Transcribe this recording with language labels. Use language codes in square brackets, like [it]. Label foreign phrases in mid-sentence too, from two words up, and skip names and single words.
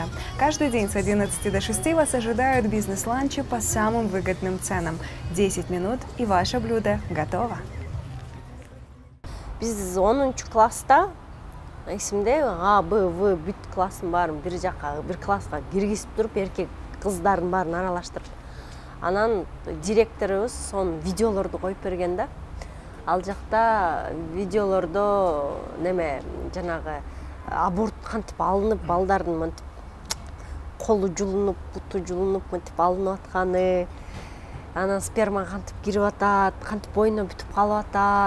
[ru] Каждый день с 11 до 6 вас ожидают бизнес-ланчи по самым выгодным ценам. 10 минут и ваше блюдо готово. [ky] Биз 10 класста эсимде А, Б, В бүт класстын баарын бир жакка, бир класска киргизип туруп, эркек кыздардын баарын аралаштырып. Анан директорубуз сонун видеолорду коюп берген да. Ал жакта видеолордо неме жанагы аборт кантип алынып, балдардын мынтип колу жулунуп, буту жулунуп, мынтип алынып атканы, анан сперма кантип кирип атат, кантип бойуна бүтүп калып атат.